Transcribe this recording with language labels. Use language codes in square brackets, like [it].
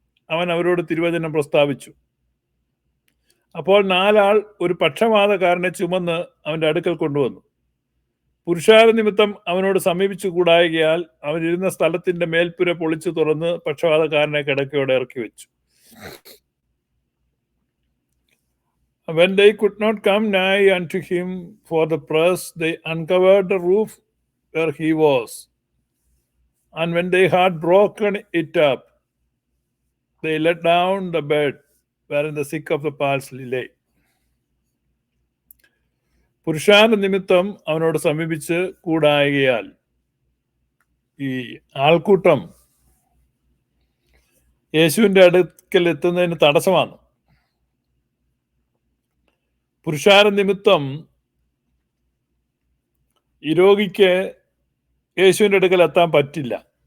[ml] അവൻ അവരോട് തിരുവചനം പ്രസ്താവിച്ചു. അപ്പോൾ 4 ആൾ ഒരു പക്ഷവാതക്കാരനെ ചുമന്ന് അവന്റെ അടുക്കൽ കൊണ്ടുവന്നു. പുരുഷാര നിമിത്തം അവനോട് സമീപിച്ചു കൂടായകയാൽ അവൻ ഇരുന്ന സ്ഥലത്തിന്റെ മേൽപ്പുര പൊളിച്ചു തുറന്ന് പക്ഷവാതക്കാരനെ കിടക്കയോടെ ഇറക്കി വെച്ചു. [en] When they could not come nigh unto him for the press, they uncovered the roof where he was. And when they had broken it up, they let down the bed wherein the sick of the palsy lay. [ml] പുരുഷാര നിമിത്തം അവനോട് സമീപിച്ച് കൂടായകയാൽ ഈ ആൾക്കൂട്ടം യേശുവിന്റെ അടുക്കൽ എത്തുന്നതിന് തടസ്സമാണ്. പുരുഷാര നിമിത്തം ഈ രോഗിക്ക് യേശുവിന്റെ അടുക്കൽ എത്താൻ പറ്റില്ല.